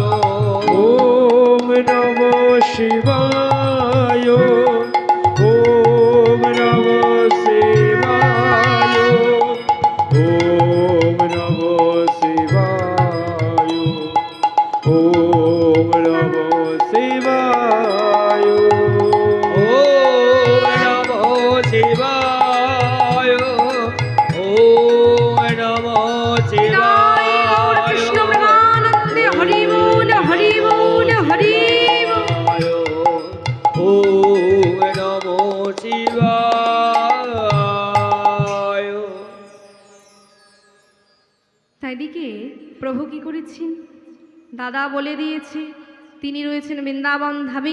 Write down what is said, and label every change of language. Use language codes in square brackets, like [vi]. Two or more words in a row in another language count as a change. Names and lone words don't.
[sa] ওম নমঃ শিবায়, ওম নমঃ শিবায়, ওম নমঃ শিবায়, ওম নমঃ শিবায়। ওম নমঃ শিবায়, ওম নমঃ [bn] জয় গৌর [sa] শিবায়। [bn] কৃষ্ণ প্রেমানন্দে হরি বল হরি বল হরি বল। [sa] ওম নমঃ শিবায়। [bn] তাই দিকে প্রভু কি করেছেন, দাদা বলে দিয়েছে তিনি রয়েছেন বৃন্দাবন ধামে।